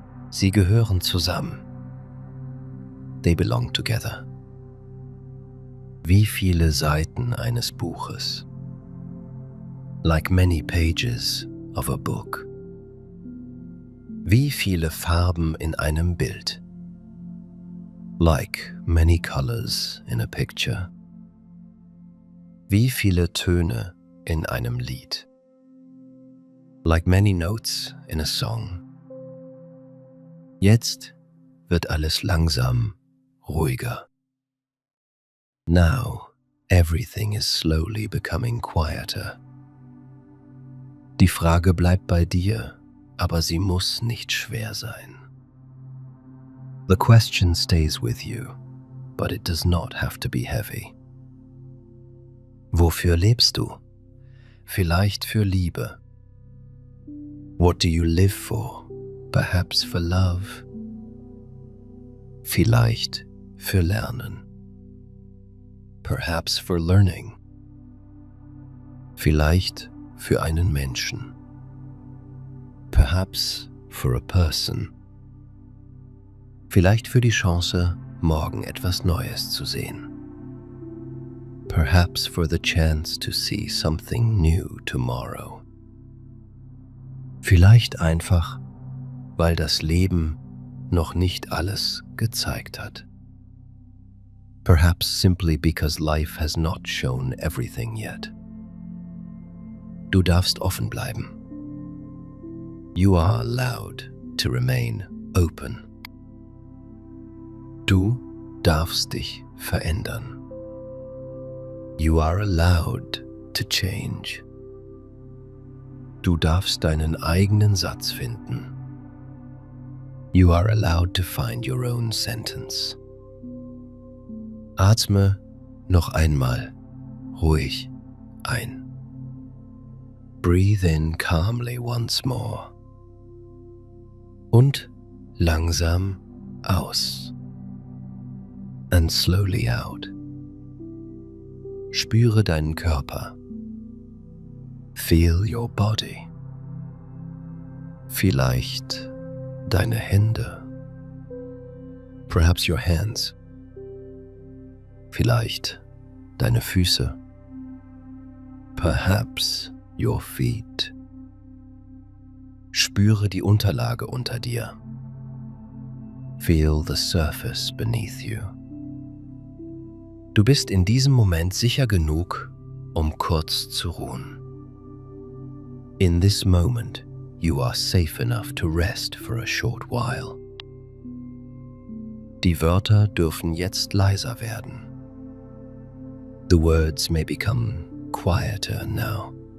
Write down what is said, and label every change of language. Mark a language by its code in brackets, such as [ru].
[de] Sie gehören zusammen. [en] They belong together. [de] Wie viele Seiten eines Buches? [en] Like many pages of a book. [de] Wie viele Farben in einem Bild? [en] Like many colors in a picture. [de] Wie viele Töne in einem Lied? [en] Like many notes in a song. [de] Jetzt wird alles langsam ruhiger. [en] Now everything is slowly becoming quieter. [de] Die Frage bleibt bei dir, aber sie muss nicht schwer sein. [en] The question stays with you, but it does not have to be heavy. [de] Wofür lebst du? Vielleicht für Liebe. [en] What do you live for? Perhaps for love. [de] Vielleicht für Lernen. [en] Perhaps for learning. [de] Vielleicht für einen Menschen. [en] Perhaps for a person. [de] Vielleicht für die Chance, morgen etwas Neues zu sehen. [en] Perhaps for the chance to see something new tomorrow. [de] Vielleicht einfach, weil das Leben noch nicht alles gezeigt hat. [en] Perhaps simply because life has not shown everything yet. [de] Du darfst offen bleiben. [en] You are allowed to remain open. [de] Du darfst dich verändern. [en] You are allowed to change. [de] Du darfst deinen eigenen Satz finden. [en] You are allowed to find your own sentence. [de] Atme noch einmal ruhig ein. [en] Breathe in calmly once more. [de] Und langsam aus. [en] And slowly out. [de] Spüre deinen Körper. [en] Feel your body. [de] Vielleicht deine Hände. [en] Perhaps your hands. [de] Vielleicht deine Füße. [en] Perhaps your feet. [de] Spüre die Unterlage unter dir. [en] Feel the surface beneath you. [de] Du bist in diesem Moment sicher genug, um kurz zu ruhen. [en] In this moment, you are safe enough to rest for a short while. [de] Die Wörter dürfen jetzt leiser werden. [en] The words may become quieter now.